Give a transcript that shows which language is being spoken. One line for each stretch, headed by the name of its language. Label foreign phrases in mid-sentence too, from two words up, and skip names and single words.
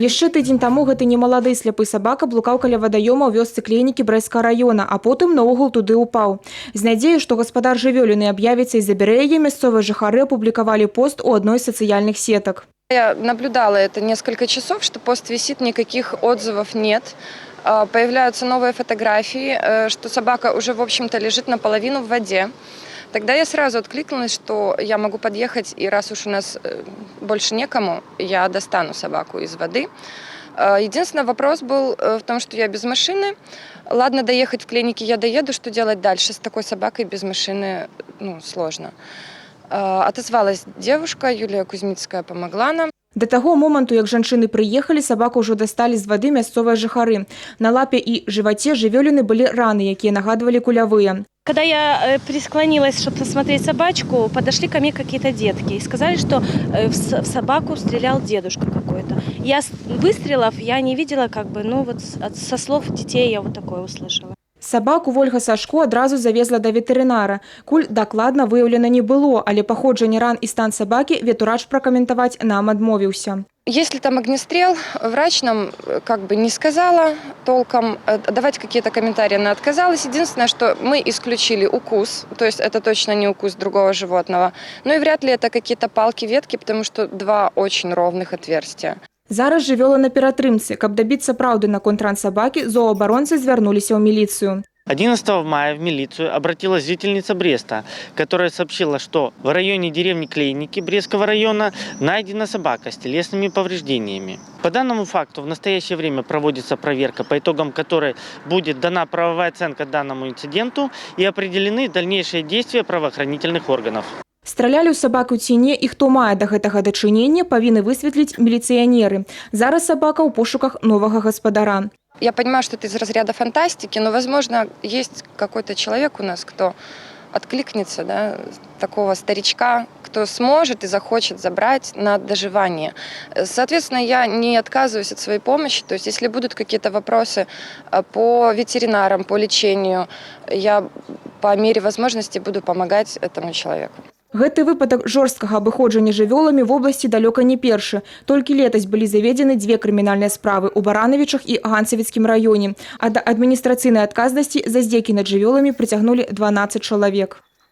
Belarusian: Яшчэ тыдзень таму гэты немалады сляпы сабака блукаў каля вадаёма ў вёсцы Клейнікі Брэсцкага района, а потым наогул туды ўпаў. З надзеяй, што гаспадар жывёліны аб'явіцца і забярэ яе, мясцовыя жыхары апублікавалі пост у адной з сацыяльных сетак.
Russian: Я наблюдала это несколько часов, что пост висит, никаких отзывов нет. Появляются новые фотографии, что собака уже, в общем-то, лежит наполовину в воде. Тогда я сразу откликнулась, что я могу подъехать, и раз уж у нас больше некому, я достану собаку из воды. Единственный вопрос был в том, что я без машины. Ладно, доехать в Клейники я доеду, что делать дальше? С такой собакой без машины сложно. Отозвалась девушка, Юлия Кузьмицкая помогла нам.
Belarusian: Да таго моманту, як жанчыны прыехалі, сабаку ўжо дасталі з вады мясцовыя жыхары. На лапе і жываце жывёліны былі раны, якія нагадвалі кулявыя.
Russian: Когда я присклонилась, чтобы посмотреть собачку, подошли ко мне какие-то детки и сказали, что в собаку стрелял дедушка какой-то. Я выстрелов я не видела, со слов детей я вот такое услышала.
Belarusian: Сабаку Вольга Сашко адразу завезла да ветэрынара. Куль дакладна выяўлена не было, але паходжанне ран і стан сабакі ветурач пракаментаваць нам адмовіўся.
Russian: Если там огнестрел, врач нам не сказала толком, давать какие-то комментарии она отказалась. Единственное, что мы исключили укус, то есть это точно не укус другого животного. Ну и вряд ли это какие-то палки, ветки, потому что два очень ровных отверстия.
Belarusian: Зараз жывёла на ператрымцы. Каб дабіцца праўды наконт ран сабакі, зоабаронцы звярнуліся ў міліцыю.
Russian: 11 мая в милицию обратилась жительница Бреста, которая сообщила, что в районе деревни Клейники Брестского района найдена собака с телесными повреждениями. По данному факту в настоящее время проводится проверка, по итогам которой будет дана правовая оценка данному инциденту и определены дальнейшие действия правоохранительных органов.
Belarusian: Стралялі ў сабаку ці не і хто мае да гэтага дачынення, павінны высветліць міліцыянеры. Зараз сабака ў пошуках новага гаспадара.
Russian: Я понимаю, что это из разряда фантастики, но, возможно, есть какой-то человек у нас, кто откликнется, такого старичка, кто сможет и захочет забрать на доживание. Соответственно, я не отказываюсь от своей помощи. То есть, если будут какие-то вопросы по ветеринарам, по лечению, я по мере возможности буду помогать этому человеку.
Belarusian: Гэты выпадак жорсткага абыходжання жывёламі в обласці далёка не першы. Толькі летась былі заведзены 2 крымінальныя справы ў Баранавічах і Ганцавіцкім раёне. А да адміністрацыйнай адказнасці за здзекі над жывёламі прыцягнулі 12 чалавек.